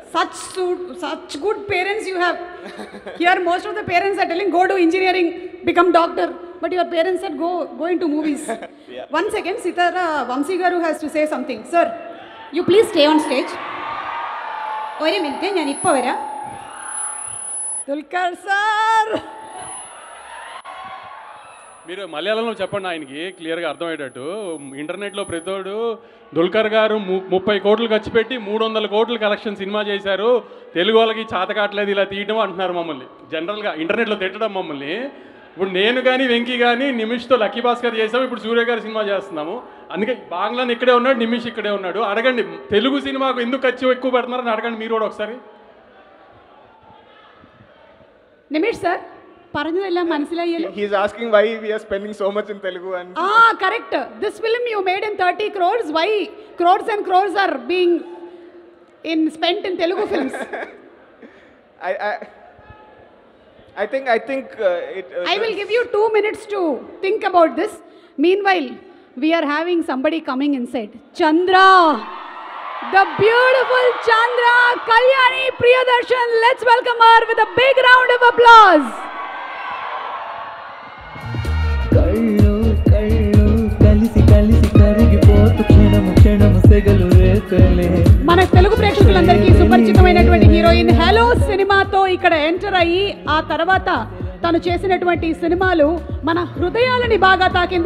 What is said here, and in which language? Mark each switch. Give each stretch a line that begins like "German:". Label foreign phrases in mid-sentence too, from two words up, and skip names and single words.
English: Such good parents you have. Here, most of the parents are telling, go to engineering, become doctor. But your parents said, go into movies. Yeah. 1 second, Sitara Vamsi Garu has to say something. Sir, you please stay on stage. One minute,
Malayalam: ഞാൻ ഇപ്പോൾ വരാം.
English: Dulquer sir.
Telugu: మీరు మలయాళంలో చెప్పండి ఆయనకి క్లియర్గా అర్థమయ్యేటట్టు. ఇంటర్నెట్లో ప్రతివాడు దుల్కర్ గారు 30 కోట్లు ఖర్చు పెట్టి 300 కోట్లు కలెక్షన్ సినిమా చేశారు, తెలుగు వాళ్ళకి చేతకాట్లేదు ఇలా తీయడం అంటున్నారు మమ్మల్ని. జనరల్గా ఇంటర్నెట్లో తిట్టడం మమ్మల్ని. ఇప్పుడు నేను కానీ వెంకీ కానీ నిమిష్తో లక్కీ భాస్కర్ చేసాము, ఇప్పుడు సూర్య గారి సినిమా చేస్తున్నాము. అందుకే బాంగ్లాన్ ఇక్కడే ఉన్నాడు, నిమిష్ ఇక్కడే ఉన్నాడు. అడగండి తెలుగు సినిమాకు ఎందుకు ఖర్చు ఎక్కువ పెడుతున్నారని అడగండి మీరు కూడా ఒకసారి.
Malayalam: నిమిష్ సార్ പറഞ്ഞതെല്ലാം മനസ്സിലായല്ലോ.
English: He is asking why we are spending so much in Telugu, and correct. This film you made in 30 crores. Why crores and crores are being spent in Telugu films? I think I will give you 2 minutes to think about this. Meanwhile, we are having somebody coming inside. Chandra, the beautiful Chandra, Kalyani Priyadarshan. Let's welcome her with a big round of applause.
Telugu: మన తెలుగు ప్రేక్షకులందరికీ సుపరిచితమైనటువంటి హీరోయిన్ హలో సినిమాతో ఇక్కడ ఎంటర్ అయ్యి ఆ తర్వాత తను చేసినటువంటి సినిమాలు మన హృదయాలని బాగా తాకింది.